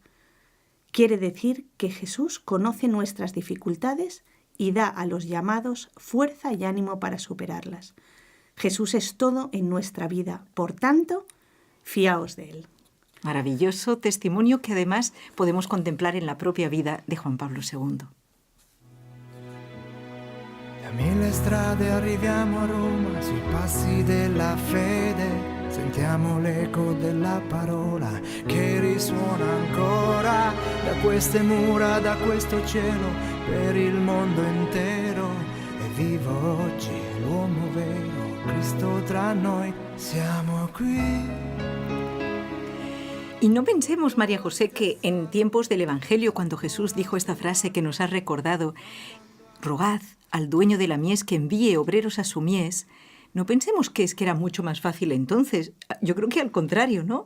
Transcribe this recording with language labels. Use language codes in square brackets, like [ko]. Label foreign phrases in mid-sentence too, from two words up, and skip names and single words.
[es] Quiere decir que Jesús conoce nuestras dificultades y da a los llamados fuerza y ánimo para superarlas. Jesús es todo en nuestra vida, por tanto, fiaos de Él. Maravilloso testimonio que además podemos contemplar en la propia vida de Juan Pablo II. [it] Da 1000 strade arriviamo a Roma, sui passi della fede, sentiamo l'eco della parola che risuona ancora da queste mura, da questo cielo, per il mondo intero. E vivo oggi l'uomo vero, Cristo tra noi, siamo qui. [es] Y no pensemos, María José, que en tiempos del Evangelio, cuando Jesús dijo esta frase que nos has recordado, rogad al dueño de la mies que envíe obreros a su mies, No pensemos que es que era mucho más fácil entonces. Yo creo que al contrario, ¿no?